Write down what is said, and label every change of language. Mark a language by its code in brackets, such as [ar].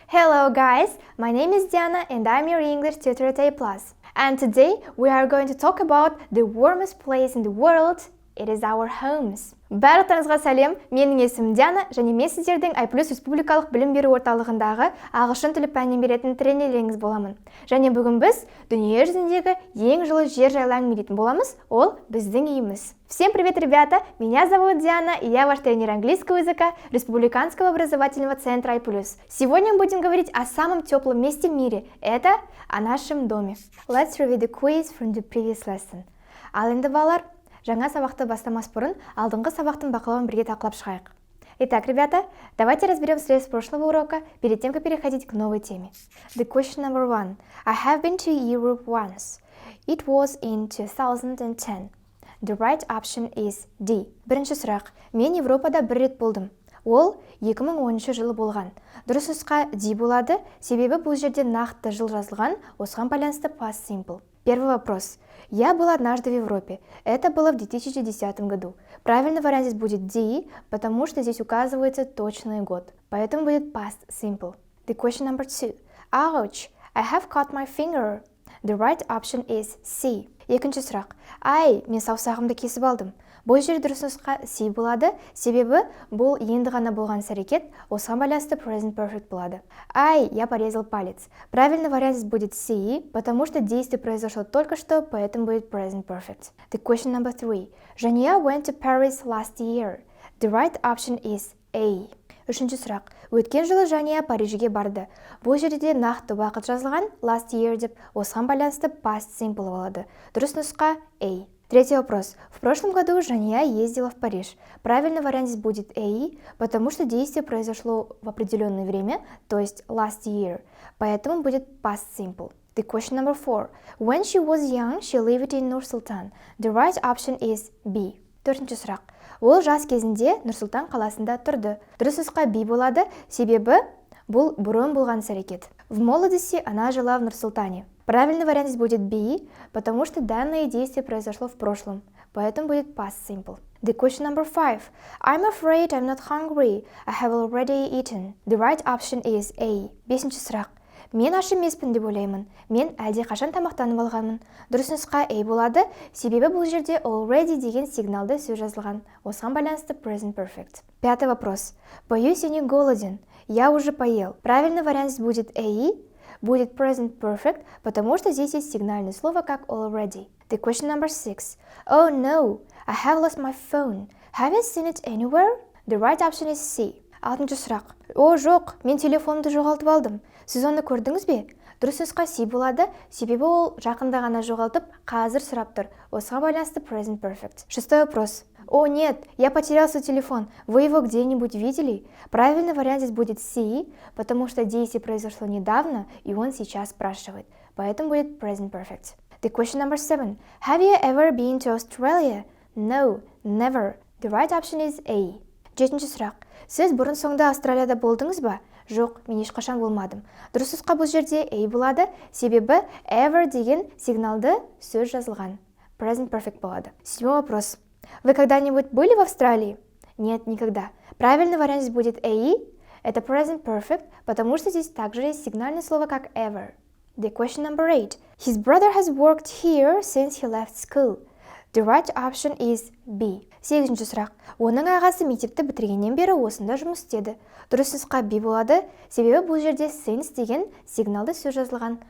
[en] Hello guys, my name is Diana and I'm your English tutor at AIPLUS. And today we are going to talk about the warmest place in the world. It is our homes. [kk] Барлықтарыңызға сәлем, менің есімім Диана және мен сіздердің AIPLUS республикалық білім беру орталығындағы ағылшын тілі пәнін беретін тренерлеріңіз боламын. Және бүгін біз дүние жүзіндегі ең жылы жер жайлы әңгімелейтін боламыз, ол біздің үйіміз. [ru] Всем привет, ребята! Меня зовут Диана, и я ваш тренер английского языка Республиканского образовательного центра AIPLUS. Сегодня мы будем говорить о самом теплом месте в мире. Это о нашем доме. [en] Let's review the quiz from the previous lesson. [kk] Ал енді балалар, жаңа сабақты бастамас бұрын алдыңғы сабақтың бақылауын бірге талқылап шығайық. [ru] Итак, ребята, давайте разберем средств прошлого урока перед тем, как переходить к новой теме. [en] The question number 1. I have been to Europe once. It was in 2010. The right option is D. Бірінші сұрақ. [kk] Мен Европада бір рет болдым. Ол 2010 жылы болған. Дұрыс нұсқа D болады, себебі бұл жерде нақты жыл жазылған, осыған байланысты past simple. [ru] Первый вопрос. Я был однажды в Европе. Это было в 2010 году. Правильный вариант здесь будет D, потому что здесь указывается точный год. Поэтому будет past simple. [en] The question number 2. Ouch! I have cut my finger. The right option is C. Екінші сұрақ. [kk] Ай, мен саусағымды кесіп алдым. Бұл жерде дұрыс нұсқа C болады, себебі бұл енді ғана болған іс-әрекет, осыған байланысты present perfect болады. [ru] Ай, я порезал палец. Правильный вариант здесь будет C, потому что действие произошло только что, поэтому будет present perfect. [en] The question number 3. Жания went to Paris last year. [kk] The right option is A. Үшінші сұрақ. Өткен жылы Жания Парижге барды. Бұл жерде нақты уақыт жазылған last year деп, осыған байланысты past simple болады. Дұрыс нұсқа A. Третий вопрос. [ru] В прошлом году Жания ездила в Париж. Правильный вариант здесь будет A, потому что действие произошло в определенное время, то есть last year. Поэтому будет past simple. [en] The question number 4. When she was young, she lived in Nur-Sultan. The right option is B. Төртінші сұрақ. [kk] Ол жас кезінде Нұр-Сұлтан қаласында тұрды. Дұрыс нұсқа B болады, себебі бұл бұрын болған іс-әрекет. [ru] В молодости она жила в Нур-Султане. Правильный вариант здесь будет B, потому что данное действие произошло в прошлом, поэтому будет past simple. [en] The question number 5. I'm afraid I'm not hungry. I have already eaten. The right option is A. Бесінші сұрақ. [kk] Мен аш емеспін деп ойлаймын. Мен әлде қашан тамақтанып алғанмын. Дұрыс нұсқа A болады, себебі бұл жерде already деген сигналды сөз жазылған. [ru] Осыған байланысты present perfect. Пятый вопрос. Боюсь, я не голоден. Я уже поел. Правильный вариант здесь будет A, будет present perfect, потому что здесь есть сигнальное слово как already. [en] The question number 6. Oh no, I have lost my phone. Have you seen it anywhere? The right option is C. Алтыншы сұрақ. [kk] О, жоқ, мен телефонымды жоғалтып алдым. Сіз оны көрдіңіз бе? Дұрыс нұсқа C болады, себебі ол жақында ғана жоғалтып, қазір сұрап тұр. Осыған байланысты present perfect. [ru] Шестой вопрос. О, нет, я потерял свой телефон. Вы его где-нибудь видели? Правильный вариант здесь будет C, потому что действие произошло недавно, и он сейчас спрашивает. Поэтому будет present perfect. [en] The question number 7. Have you ever been to Australia? No, never. The right option is A. Жетінші сұрақ. [kk] Сіз бұрын соңды Австралияда болдыңыз ба? Жоқ, мен ешқашан болмадым. Дұрыс нұсқа бұл жерде A болады, себебі ever деген сигналды сөз жазылған. Present perfect болады. [ru] Седьмой вопрос. Вы когда-нибудь были в Австралии? Нет, никогда. Правильный вариант здесь будет A. Это present perfect, потому что здесь также есть сигнальное слово как ever. [en] The question number 8. His brother has worked here since he left school. The right option is B. Сегізінші сұрақ. [kk] Оның ағасы мектепті бітіргеннен бері осында жұмыс істеді. Дұрыс нұсқа B болады, себебі бұл жерде since деген сигналды сөз жазылған.